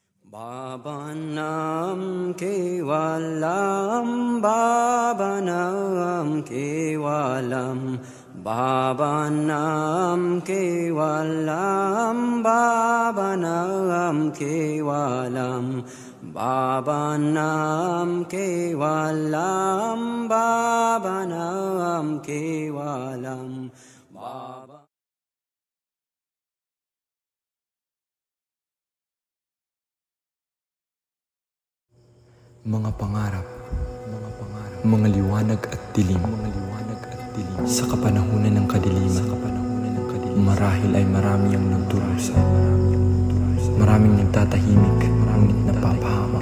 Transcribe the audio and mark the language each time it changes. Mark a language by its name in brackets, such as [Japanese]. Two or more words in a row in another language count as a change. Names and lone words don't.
[Sanskrit] Bhavanam kevalam, bhavanam kevalam, bhavanam kevalam, bhavanam kevalam, bhavanam kevalam, bhavanam kevalam. [Filipino] Mga pangarap, mga liwanag at dilim, sa kapanahunan ng kadiliman, marahil ay marami ang nagdurusa, maraming nagtatahimik, ngunit napapahamak.